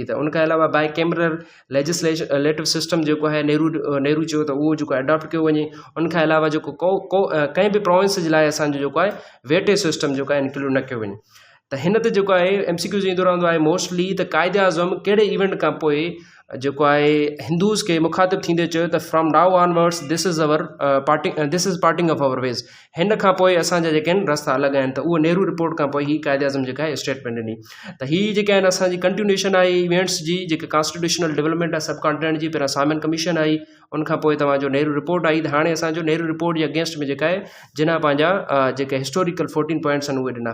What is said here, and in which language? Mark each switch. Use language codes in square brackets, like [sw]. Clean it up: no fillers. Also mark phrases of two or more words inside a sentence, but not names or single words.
[sd] त उनखां अलावा [en] bicameral legislative system [sd] जेको आहे नेहरू चयो त उहो जेको एडॉप्ट कयो वञे। उनखां अलावा जेको कंहिं बि प्रोविंस जे लाइ असांजो जेको आहे [en] veto system [sd] जेको आहे इंक्लूड न कयो वञे। त हिन ते जेको आहे MCQs ईंदो रहंदो आहे मोस्टली त क़ाइदे आज़म कहिड़े इवेंट खां पोइ जेको आहे हिंदूज़ खे मुखातिब थींदे चयो त [en] from now onwards this is parting of our ways. [sd] हिन खां पोइ असांजा जेके आहिनि रस्ता अलॻि आहिनि। त उहो नेहरू रिपोर्ट खां पोइ ही क़ाइदे आज़म जेका आहे स्टेटमेंट ॾिनी। त हीअ जेके आहिनि असांजी कंटिन्यूएशन आहे इवेंट्स जी, जेके [en] constitutional development [sd] आहे सब कॉन्टिनेंट जी। पहिरियां साइमन कमीशन आई, उनखां पोइ तव्हांजो नेहरू रिपोर्ट आई। त हाणे असांजो नेहरू रिपोर्ट जे अगेंस्ट में जेका आहे जिना पंहिंजा जेके [en] historical 14 points [sd] आहिनि उहे ॾिना।